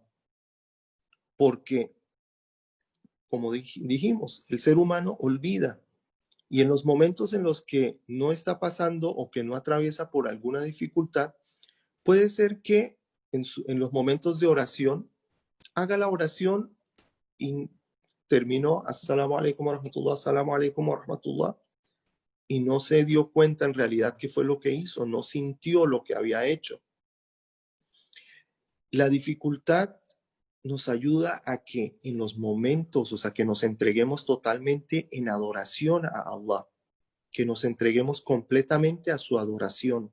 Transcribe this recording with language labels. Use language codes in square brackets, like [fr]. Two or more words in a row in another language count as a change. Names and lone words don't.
[es] Porque, como dijimos, el ser humano olvida. Y en los momentos en los que no está pasando o que no atraviesa por alguna dificultad, puede ser que en los momentos de oración haga la oración y terminó, [ar] السلام عليكم ورحمة الله، السلام عليكم ورحمة الله, [es] y no se dio cuenta en realidad qué fue lo que hizo, no sintió lo que había hecho. La dificultad nos ayuda a que en los momentos, o sea, que nos entreguemos totalmente en adoración a Allah, que nos entreguemos completamente a su adoración.